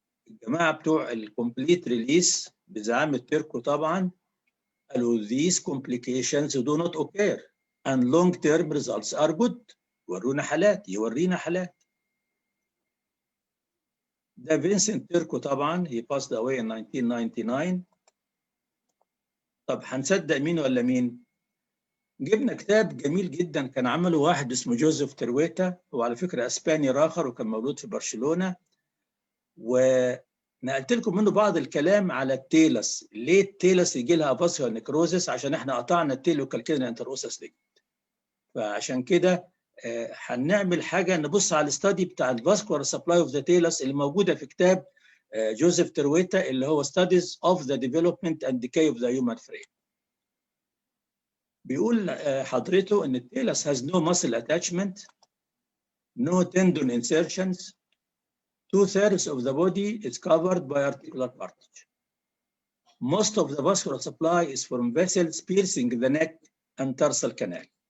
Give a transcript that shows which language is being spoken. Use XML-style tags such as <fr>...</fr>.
<ar>الجماعة بتوع الكومبليت ريليس بزعامة تيركو طبعا قالوا</ar> <en>these complications do not occur and long-term results are good.</en> <ar>يورينا حالات. ده فينسنت تيركو طبعا</ar> <en>he passed away in 1999.</en> <ar>طب هنصدق مين ولا مين؟ جبنا كتاب جميل جدا كان عمله واحد اسمه جوزيف ترويتا، هو على فكرة اسباني راخر وكان مولود في برشلونة، ونقلت لكم منه بعض الكلام على التيلس. ليه التيلس يجي لها فاسكولار نيكروزس؟ عشان احنا قطعنا التيلوكالكينال انتروسس ليجمنت. فعشان كده هنعمل حاجه نبص على الاستادي بتاع الفاسكولار سبلاي اوف ذا تيلس اللي موجوده في كتاب جوزيف ترويتا اللي هو</ar> <en>Studies of the Development and Decay of the Human Frame.</en> <ar>بيقول حضرته ان التيلس</ar> <en>has no muscle attachment, no tendon insertions, 2/3 of the body is covered by articular cartilage. Most of the vascular supply is from vessels piercing the neck and tarsal canal.</en>